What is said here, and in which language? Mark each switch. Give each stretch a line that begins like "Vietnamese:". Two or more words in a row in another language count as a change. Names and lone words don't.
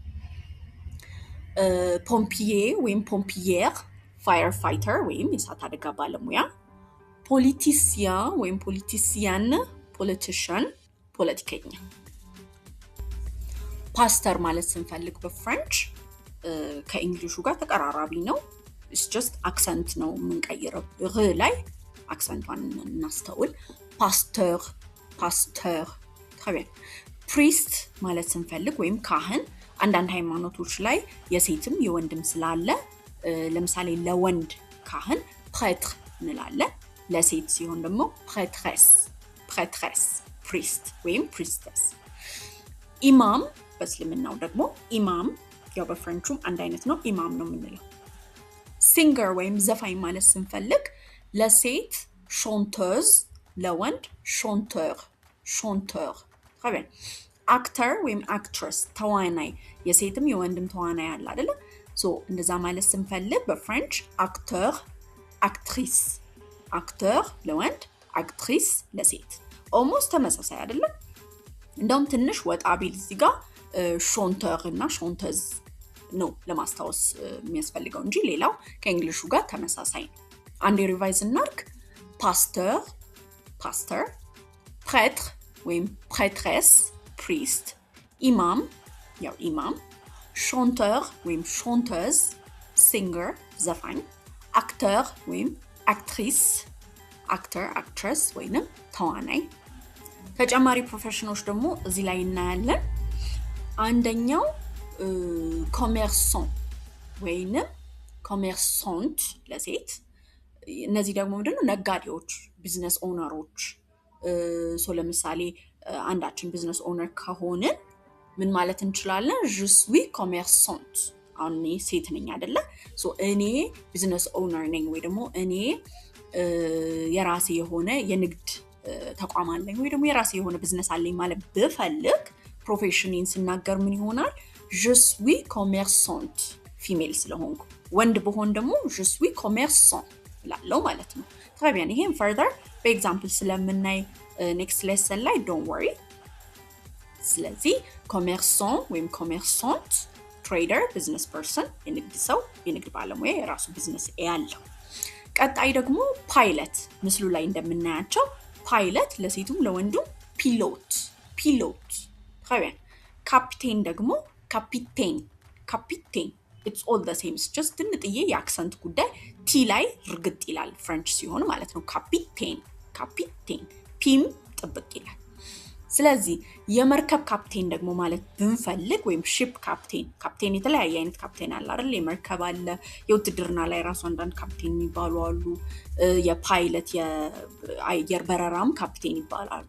Amharic: ፖምፒዬ ወይም ፖምፒየር
English: fire fighter
Amharic: ወይም የእሳት አደጋ ባለሙያ ፖለቲሲያን ወይም ፖለቲሲያን ፖለቲሽያን ፖለቲከኛ ፓስተር ማለት ስንፈልግ በፍሬንች ከእንግሊሹ ጋር ተቀራራቢ ነው
English: it's just accent
Amharic: ነው የምንቀይረው ር ላይ አክሰንቷን እናስተውል ፓስተር
French: très bien
Amharic: priest ማለት ስንፈልግ ወይም ካህን አንዳንድ ሃይማኖቶች ላይ የሴትም የወንድም ስላለ ለምሳሌ ለወንድ ካህን prêtre እንላለን ለሴት ሲሆን ደግሞ prêtresse priest ወይም priestess ኢማም በእስልምናው ደግሞ ኢማም ያው በፍሬንቹም አንድ አይነት ነው ኢማም ነው የምንለው singer ወይም ዘፋኝ ማለት ስንፈልግ ለሴት chanteuse ለወንድ chanteur
French: très bien
Amharic: actor ወይም actress ተዋናይ የሴትም የወንድም ተዋናይ አለ አይደል ሶ እንደዛ ማለት ስንፈልግ በፍሬንች
French: acteur actrice acteur
Amharic: ለወንድ actrice ለሴት almost ተመሳሳይ አይደል እንደውም ትንሽ ወጣ ቢል እዚህ ጋር chanteur እና chanteuse ነው ለማስታወስ የሚያስፈልገው እንጂ ሌላው ከእንግሊሹ ጋር ተመሳሳይ ነው አንዴ ሪቫይዝ እናርክ pasteur prêtre ወይም prêtresse priest imam ያው imam chanteur ወይም chanteuse singer ዘፋኝ acteur ወይም actrice
English: actor actress
Amharic: ወይም ተዋናይ ተጨማሪ ፕሮፌሽኖች ደግሞ እዚህ ላይ እናያለን አንደኛው commerçant ወይም commerçante ለሴት እነዚህ ደግሞ ምንድነው ነጋዴዎች
English: business owners
Amharic: ሶ ለምሳሌ አንዳችን
English: business owner
Amharic: ከሆነ ምን ማለት እንችላለን
French: je suis commerçante
Amharic: አኔ ሴት ነኝ አይደለ ሶ እኔ
English: business owner
Amharic: ነኝ ወይ ደግሞ እኔ የራሴ የሆነ የንግድ ተቋም አለኝ ወይ ደግሞ የራሴ የሆነ ቢዝነስ አለኝ ማለት በፈልግ ፕሮፌሽኔን ስናገር ምን ይሆናል
French: je suis commerçante
Amharic: ፊሜል ስለሆንኩ ወንድ በሆን ደግሞ
French: je suis commerçant
Amharic: ላለው ማለት ነው
French: très bien
Amharic: ይሄን further በኤግዛምፕል ስለምናይ
English: next lesson
Amharic: ላይ
English: don't worry
Amharic: ስለዚህ commerçant ወይም commerçante
English: trader business person
Amharic: የንግድ ሰው የንግድ ባለሙያ የራሱ ቢዝነስ ያለው ቀጣይ ደግሞ ፓይለት ምስሉ ላይ እንደምናያቸው ፓይለት ለሴቱም ለወንዱም ፒሎት
French: très bien
Amharic: ካፒቴን ደግሞ ካፒቴን
English: it's all the same. It's just
Amharic: ትንጥዬ የአክሰንት ጉዳይ ቲ ላይ ርግጥ ይላል ፍሬንች ሲሆን ማለት ነው። ካፒቴን ካፒቴን ፒም ጥብቅ ይላል። ስለዚህ የመርከብ ካፕቴን ደግሞ ማለት ብንፈልግ ወይም
English: ship captain
Amharic: የተለያየ አይነት ካፕቴን አለ አይደል? የመርከብ አለ፣ የውትድርና ላይ ራሱ አንዳንድ ካፕቴን የሚባሉ አሉ፣ የፓይለት የአየር በረራም ካፕቴን ይባላሉ።